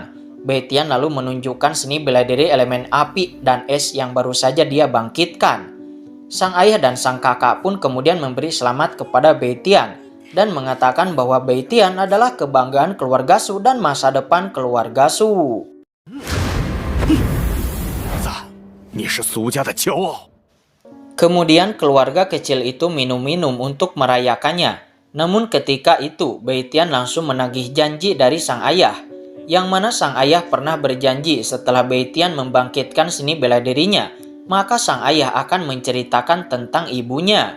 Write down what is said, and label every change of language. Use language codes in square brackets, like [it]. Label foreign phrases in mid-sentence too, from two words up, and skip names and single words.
[id] Beitian lalu menunjukkan seni bela diri elemen api dan es yang baru saja dia bangkitkan. Sang ayah dan sang kakak pun kemudian memberi selamat kepada Beitian dan mengatakan bahwa Beitian adalah kebanggaan keluarga Su dan masa depan keluarga Su. [zh] 你是苏家的骄傲。 [id] Kemudian keluarga kecil itu minum-minum untuk merayakannya. Namun ketika itu Beitian langsung menagih janji dari sang ayah, yang mana sang ayah pernah berjanji setelah Beitian membangkitkan seni bela dirinya, maka sang ayah akan menceritakan tentang ibunya.